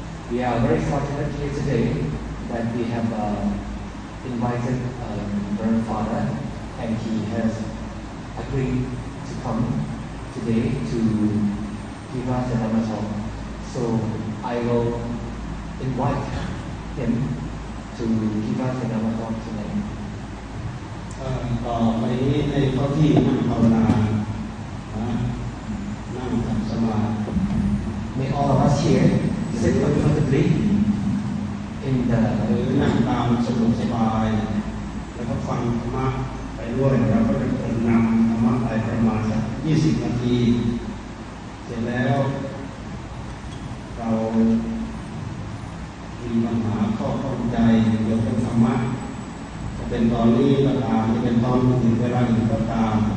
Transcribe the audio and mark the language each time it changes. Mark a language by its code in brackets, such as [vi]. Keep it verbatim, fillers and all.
[en] We are very fortunate here today that we have uh, invited Venerable um, Father, and he has agreed to come today to give us a Dhamma talk. So I will invite him to give us a Dhamma talk tonight. [th] ต่อไปนี้ในข้อที่นั่งภาวนานะนั่งทำสมาธิ [en] May all of us here sit comfortably in the [th] หรือนั่งตามสะดวกสบายแล้วก็ฟังธรรมะไปด้วยแล้วก็เป็นคนนำธรรมะไปประมาณสักยี่สิบนาทีเสร็จแล้วเรามีปัญหาข้อข้องใจเกี่ยวกับธรรมะเป็นตอนนี้ก็ตามจะเป็นตอนถึงเวลาอื่นก็ตาม